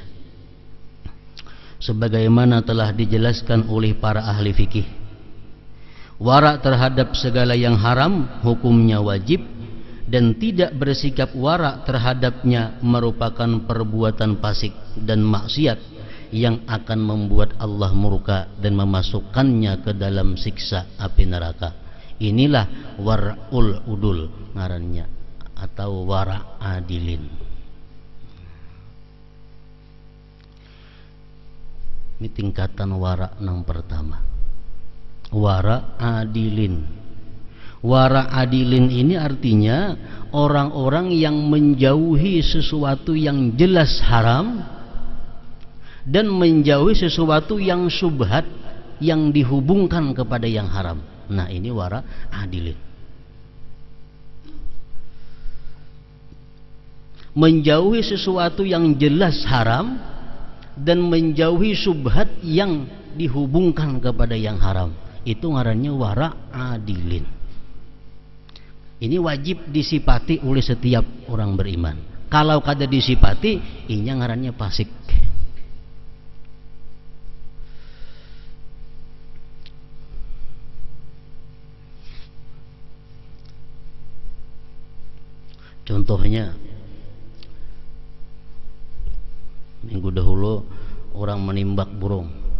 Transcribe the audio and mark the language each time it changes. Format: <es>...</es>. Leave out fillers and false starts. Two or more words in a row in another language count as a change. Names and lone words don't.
<id>Sebagaimana telah dijelaskan oleh para ahli fikih, wara terhadap segala yang haram hukumnya wajib, dan tidak bersikap wara terhadapnya merupakan perbuatan fasik dan maksiat yang akan membuat Allah murka dan memasukkannya ke dalam siksa api neraka. Inilah</id> <ar>ورع العدول</ar> <id>ngarannya, atau</id> <ar>ورع العادلين.</ar> <id>Ini tingkatan wara yang pertama,</id> <ar>ورع العادلين. ورع العادلين</ar> <id>ini artinya orang-orang yang menjauhi sesuatu yang jelas haram dan menjauhi sesuatu yang syubhat yang dihubungkan kepada yang haram. Nah, ini</id> <ar>ورع العادلين.</ar> <id>Menjauhi sesuatu yang jelas haram dan menjauhi syubhat yang dihubungkan kepada yang haram,</id> <bjn>itu ngarannya</bjn> <ar>ورع العادلين.</ar> <id>Ini wajib disipati oleh setiap orang beriman.</id> <bjn>Kalau kada disipati, ini ngarannya fasik. Contohnya, minggu dahulu orang menimbak burung</bjn>